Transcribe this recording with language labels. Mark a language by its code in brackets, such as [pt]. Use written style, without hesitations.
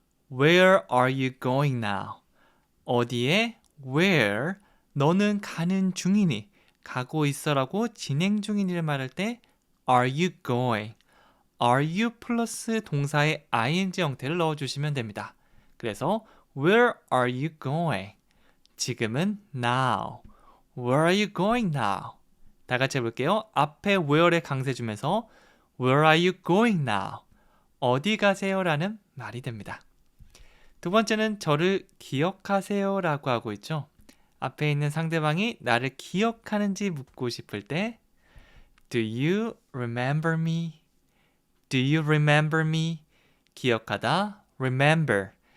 [en] Where are you going now? [ko] 어디에? [en] Where? [ko] 너는 가는 중이니, 가고 있어라고 진행 중이니를 말할 때 [en] Are you going? [ko] Are you 플러스 동사의 ing 형태를 넣어주시면 됩니다. 그래서 [en] Where are you going? [ko] 지금은 [en] now. Where are you going now? [ko] 다 같이 해볼게요. 앞에 [en] where에 [ko] 강세 주면서 [en] Where are you going now? [ko] 어디 가세요? 라는 말이 됩니다. 두 번째는 저를 기억하세요? 라고 하고 있죠. 앞에 있는 상대방이 나를 기억하는지 묻고 싶을 때 [en] Do you remember me? Do you remember me? [ko] 기억하다, [en] remember.